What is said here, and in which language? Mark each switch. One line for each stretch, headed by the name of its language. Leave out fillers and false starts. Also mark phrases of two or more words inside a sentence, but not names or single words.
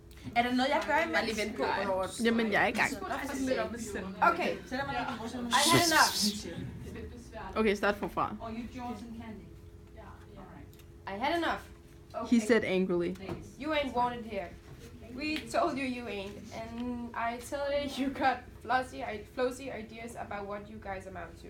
Danish: Er der noget, jeg gør imens? Vent på, hvornår... Jamen, jeg er i gang.
English: Okay. I had enough.
Danish: Okay, start forfra.
English: I had enough. He said angrily. You ain't wanted here. We told you you ain't, and I tell you got flossy ideas about what you guys amount to.